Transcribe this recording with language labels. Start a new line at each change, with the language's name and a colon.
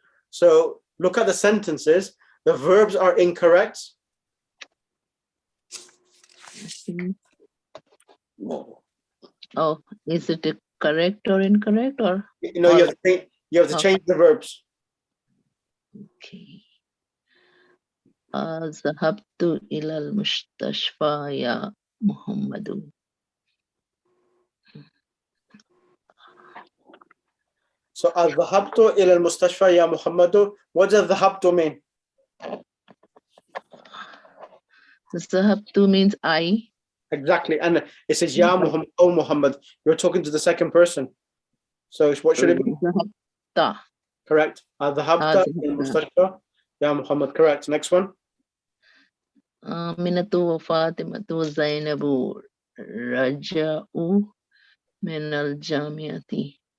English: So look at the sentences. The verbs are incorrect. Oh, is it correct or incorrect or? No, you have to change the verbs. Okay.
Arabic: ذهبت إلى المستشفى يا محمد. So ذهبت إلى المستشفى يا محمد.
English: What does ذهبت mean? ذهبت means I. Exactly, and it says Ya Muhammad, oh Muhammad. You're talking to the second person. So what should it be?
Arabic: ذهبت.
English: Correct.
Arabic: ذهبت إلى المستشفى يا محمد.
English: Correct. Next one.
Arabic: آمنة وفاطمة وزينب رجعوا من الجامعة.